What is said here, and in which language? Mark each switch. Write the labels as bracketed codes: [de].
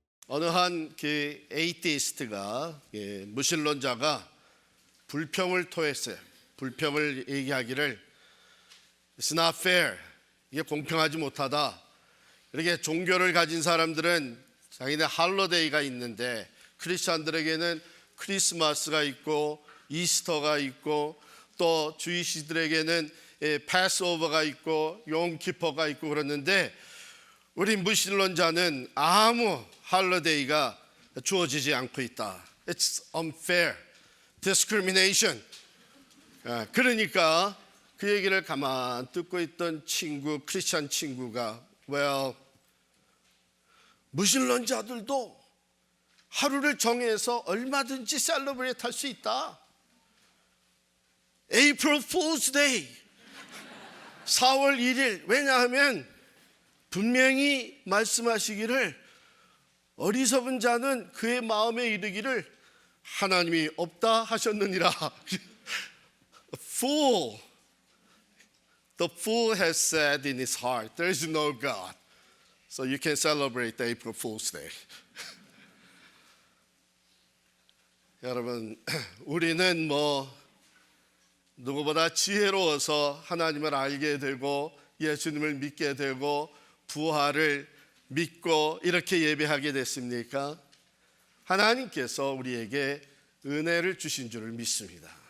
[ko] 어느 한 그 에이티스트가 무신론자가 불평을 토했어요. 불평을 얘기하기를 [en] It's not fair. [ko] 이게 공평하지 못하다. 이렇게 종교를 가진 사람들은 자기네 할로데이가 있는데 크리스천들에게는 크리스마스가 있고 이스터가 있고 또 주이시들에게는 패스오버가 있고 용키퍼가 있고 그러는데 우리 무신론자는 아무 할로데이가 주어지지 않고 있다. [en] It's unfair. discrimination. [ko] 그러니까 그 얘기를 가만 듣고 있던 친구, 크리스천 친구가 well, 무신론자들도 하루를 정해서 얼마든지 셀러브레이트 할 수 있다. April Fool's Day 4월 1일 왜냐하면 분명히 말씀하시기를 어리석은 자는 그의 마음에 이르기를 하나님이 없다 하셨느니라. [en] Fool. The fool has said in his heart, there is no God. So you can celebrate the April Fool's Day. [ko] 여러분, 우리는 누구보다 지혜로워서 하나님을 알게 되고 예수님을 믿게 되고 부활을 믿고 이렇게 예배하게 됐습니까? 하나님께서 우리에게 은혜를 주신 줄을 믿습니다.